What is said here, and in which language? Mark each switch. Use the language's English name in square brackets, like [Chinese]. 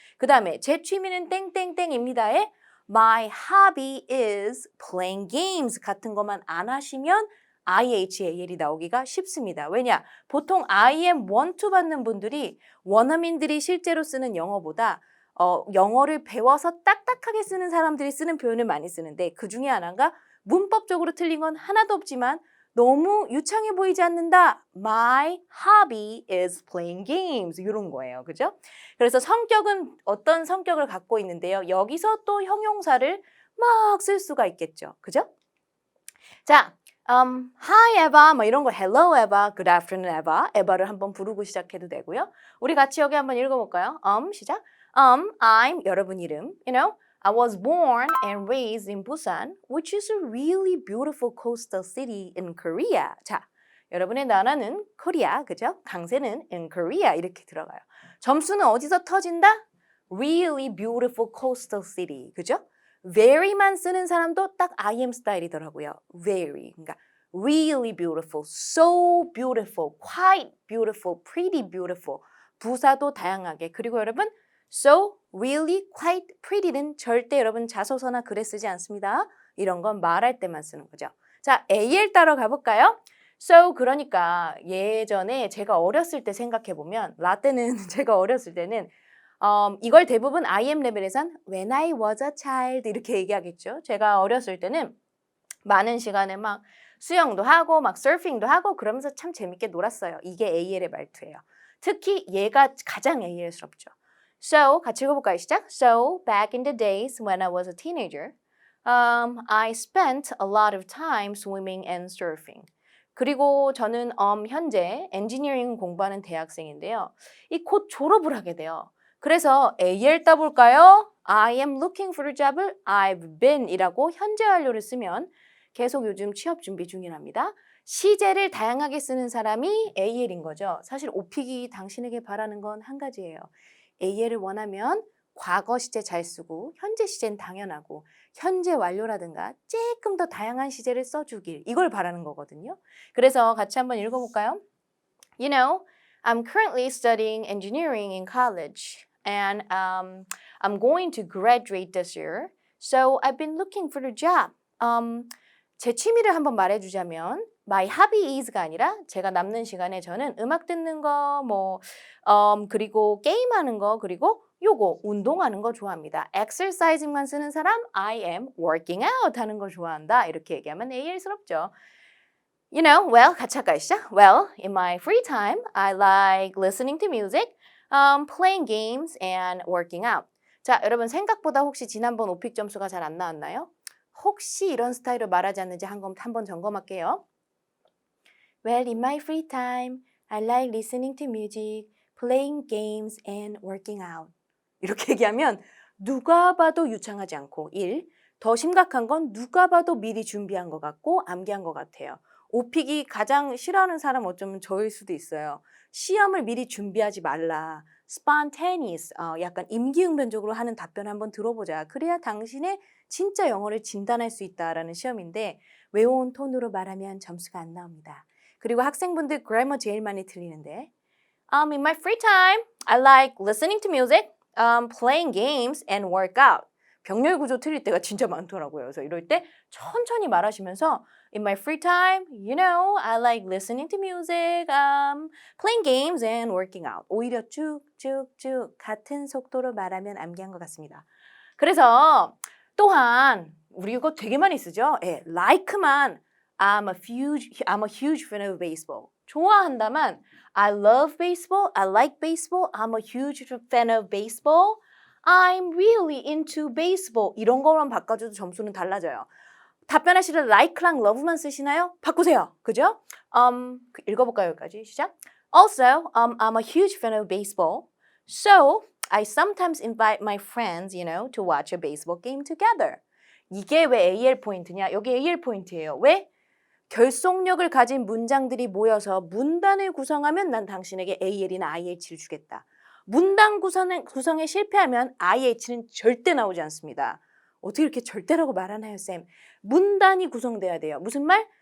[Korean] 그 다음에 제 취미는 땡땡땡입니다에 [English] my hobby is playing games [Korean] 같은 것만 안 하시면 IHAL이 나오기가 쉽습니다. 왜냐? 보통 IM1, 2 받는 분들이 원어민들이 실제로 쓰는 영어보다 영어를 배워서 딱딱하게 쓰는 사람들이 쓰는 표현을 많이 쓰는데 그 중에 하나가 문법적으로 틀린 건 하나도 없지만 너무 유창해 보이지 않는다. [English] My hobby is playing games. [Korean] 이런 거예요. 그죠? 그래서 성격은 어떤 성격을 갖고 있는데요. 여기서 또 형용사를 막 쓸 수가 있겠죠. 그죠? [English] 자, Hi Eva, [Korean] 뭐 이런 거 [English] Hello Eva, Good afternoon Eva. [Korean] 에바를 한번 부르고 시작해도 되고요. 우리 같이 여기 한번 읽어볼까요? 시작. [English] I'm [Korean] 여러분 이름, [English] I was born and raised in Busan, which is a really beautiful coastal city in Korea. [Korean] 자, 여러분의 나라는 코리아, 그죠? 강세는 [English] in Korea [Korean] 이렇게 들어가요. 점수는 어디서 터진다? [English] Really beautiful coastal city, 그죠? [Korean] very만 쓰는 사람도 딱 IM 스타일이더라고요. [English] very, 그러니까 really beautiful, so beautiful, quite beautiful, pretty beautiful. [Korean] 부사도 다양하게. 그리고 여러분 So, really, quite pretty는 절대 여러분 자소서나 글에 쓰지 않습니다. 이런 건 말할 때만 쓰는 거죠. 자, AL 따러 가볼까요? So, 그러니까 예전에 제가 어렸을 때 생각해보면 라떼는 제가 어렸을 때는 이걸 대부분 IM 레벨에선 [English] When I was a child [Korean] 이렇게 얘기하겠죠. 제가 어렸을 때는 많은 시간에 막 수영도 하고 막 서핑도 하고 그러면서 참 재밌게 놀았어요. 이게 AL의 말투예요. 특히 얘가 가장 AL스럽죠. So, 같이 읽어볼까요? 시작. [English] So, back in the days when I was a teenager, I spent a lot of time swimming and surfing. [Korean] 그리고 저는 현재 엔지니어링 공부하는 대학생인데요. 이 곧 졸업을 하게 돼요. 그래서 AL 따볼까요? [English] I am looking for a job [Korean] 을 I've been 이라고 현재 완료를 쓰면 계속 요즘 취업 준비 중이랍니다. 시제를 다양하게 쓰는 사람이 AL인 거죠. 사실 오픽이 당신에게 바라는 건 한 가지예요. AL을 원하면 과거 시제 잘 쓰고 현재 시제는 당연하고 현재 완료라든가 조금 더 다양한 시제를 써주길 이걸 바라는 거거든요. 그래서 같이 한번 읽어볼까요? [English] You know, I'm currently studying engineering in college and I'm going to graduate this year. So I've been looking for a job. [Korean] 제 취미를 한번 말해주자면 [English] My hobby is [Korean] 가 아니라 제가 남는 시간에 저는 음악 듣는 거, 그리고 게임하는 거, 그리고 요거 운동하는 거 좋아합니다. exercising만 쓰는 사람 [English] I am working out [Korean] 하는 거 좋아한다. 이렇게 얘기하면 AL스럽죠. [English] You know, well, [Korean] 같이 할까요? 시작. [English] Well, in my free time, I like listening to music. playing games and working out. [Korean] 자, 여러분 생각보다 혹시 지난번 오픽 점수가 잘 안 나왔나요? 혹시 이런 스타일로 말하지 않는지 한번 점검할게요. [English] Well, in my free time, I like listening to music, playing games, and working out. [Korean] 이렇게 얘기하면 누가 봐도 유창하지 않고 1. 더 심각한 건 누가 봐도 미리 준비한 것 같고 암기한 것 같아요. 오픽이 가장 싫어하는 사람 어쩌면 저일 수도 있어요. 시험을 미리 준비하지 말라. spontaneous, 약간 임기응변적으로 하는 답변 한번 들어보자. 그래야 당신의 진짜 영어를 진단할 수 있다라는 시험인데 외워온 톤으로 말하면 점수가 안 나옵니다. 그리고 학생분들 그래머 제일 많이 틀리는데 [English] in my free time, I like listening to music, playing games, and work out. [Korean] 병렬 구조 틀릴 때가 진짜 많더라고요. 그래서 이럴 때 천천히 말하시면서 [English] In my free time, you know, I like listening to music, playing games, and working out. [Korean] 오히려 쭉쭉쭉 같은 속도로 말하면 암기한 것 같습니다. 그래서 또한 우리 이거 되게 많이 쓰죠. [English] 예, like만 I'm a huge fan of baseball. 좋아한다만 I love baseball, I like baseball, I'm a huge fan of baseball, I'm really into baseball. [Korean] 이런 거만 바꿔줘도 점수는 달라져요. 답변하실 때 like랑 love만 쓰시나요? 바꾸세요. 그죠? 읽어볼까요? 여기까지 시작. [English] Also, I'm a huge fan of baseball, so I sometimes invite my friends, you know, to watch a baseball game together. [Korean] 이게 왜 AL 포인트냐? 여기 AL 포인트예요. 왜? 결속력을 가진 문장들이 모여서 문단을 구성하면 난 당신에게 AL이나 IH를 주겠다. 문단 구성에 실패하면 IH는 절대 나오지 않습니다. 어떻게 이렇게 절대라고 말하나요, 쌤? 문단이 구성돼야 돼요. 무슨 말?